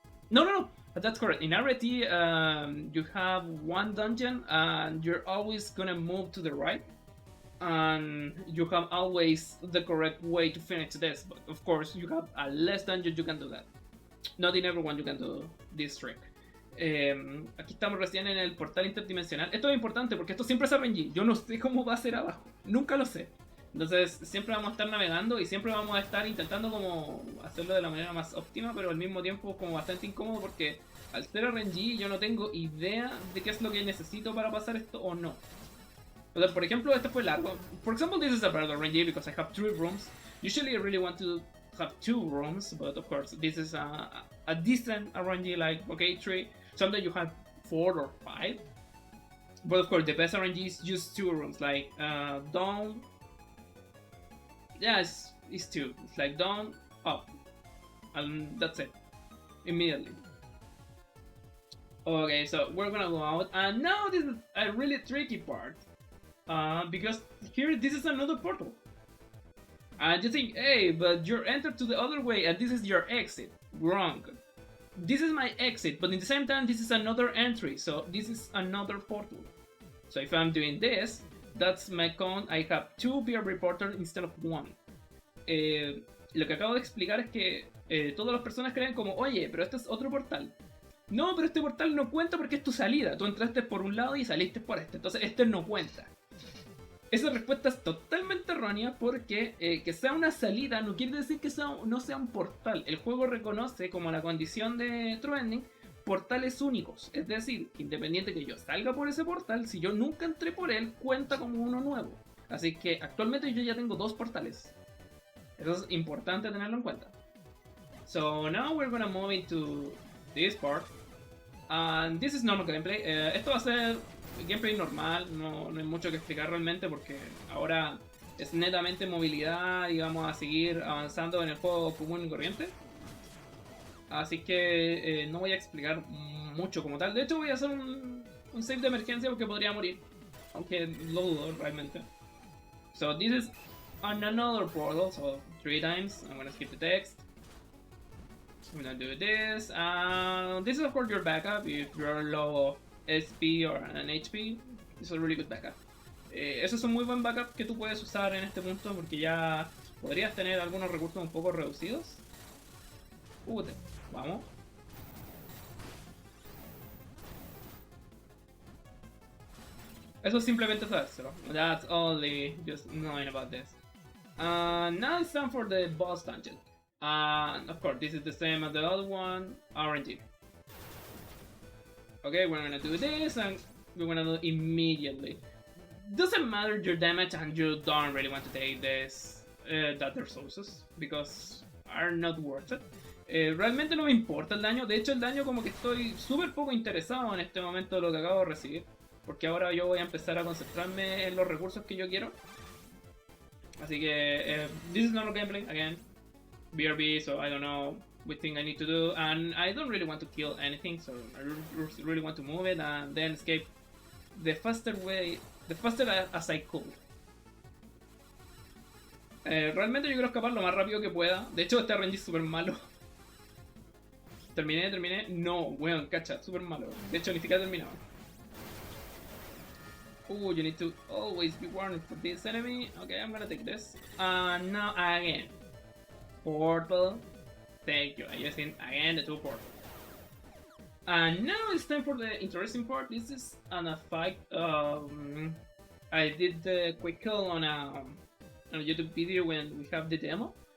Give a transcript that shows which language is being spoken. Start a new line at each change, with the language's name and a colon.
English: No, that's correct. In area 3, you have one dungeon and you're always gonna move to the right. And you have always the correct way to finish this, but of course you have a less dungeon you can do that. Not in everyone you can do this trick.
Spanish: Aquí estamos recién en el portal interdimensional. Esto es importante porque esto siempre es RNG. Yo no sé cómo va a ser abajo, nunca lo sé. Entonces siempre vamos a estar navegando y siempre vamos a estar intentando como hacerlo de la manera más óptima, pero al mismo tiempo como bastante incómodo porque al ser RNG yo no tengo idea de qué es lo que necesito para pasar esto o no. O sea, por ejemplo, este fue largo.
English: For example, this is a better RNG because I have 3 rooms. Usually I really want to have 2 rooms, but of course this is a decent RNG, like, okay, 3. Sometimes you have 4 or 5. But of course the best RNG is just 2 rooms, like down. Yeah, it's 2. It's like down, up. And that's it. Immediately. Okay, so we're gonna go out, and now this is a really tricky part, because here this is another portal, and you think, hey, but you're entered to the other way, and this is your exit. Wrong. This is my exit, but in the same time, this is another entry, so this is another portal. So if I'm doing this, that's my count. I have 2 BRB portals instead of 1.
Spanish: Lo que acabo de explicar es que todas las personas creen como, oye, pero este es otro portal. No, pero este portal no cuenta porque es tu salida. Tú entraste por un lado y saliste por este. Entonces este no cuenta. Esa respuesta es totalmente errónea porque que sea una salida no quiere decir que no sea un portal. El juego reconoce como la condición de True Ending portales únicos. Es decir, independiente que yo salga por ese portal, si yo nunca entré por él, cuenta como uno nuevo. Así que actualmente yo ya tengo 2 portales. Eso es importante tenerlo en cuenta.
English: So now we're gonna move into this part. And this is normal gameplay.
Spanish: Esto va a ser gameplay normal, no hay mucho que explicar realmente porque ahora es netamente movilidad y vamos a seguir avanzando en el juego común y corriente. Así que no voy a explicar mucho como tal. De hecho voy a hacer un save de emergencia porque podría morir, aunque lo dudo realmente.
English: So this is on another portal, so 3 times. I'm gonna skip the text. I'm gonna do this. This is of course your backup if you're low of SP or an HP. It's a really good backup.
Spanish: Eso es un muy buen backup que tú puedes usar en este punto porque ya podrías tener algunos recursos un poco reducidos. Vamos. Eso simplemente sabérselo.
English: That's only just knowing about this. Now it's time for the boss dungeon. Of course, this is the same as the other one, RNG. Okay, we're gonna do this and we're gonna do it immediately. Doesn't matter your damage and you don't really want to take this that resources because are not worth it.
Spanish: Realmente no me importa el daño, de hecho el daño como que estoy súper poco interesado en este momento de lo que acabo de recibir, porque ahora yo voy a empezar a concentrarme en los recursos que yo quiero. Así que
English: this is normal gameplay again. BRB, so I don't know which thing I need to do, and I don't really want to kill anything, so I really want to move it and then escape the faster as I could.
Spanish: Realmente yo quiero escapar lo más rápido que pueda. De hecho este RNG es super malo. Terminé. No, weón, cacha, super malo. De hecho ni siquiera terminaba.
English: You need to always be warned for this enemy. Okay, I'm gonna take this. Now again. Portal. Thank you. I just seen again the 2 portals. And now it's time for the interesting part. This is on a fight. I did the quick kill on a YouTube video when we have the demo.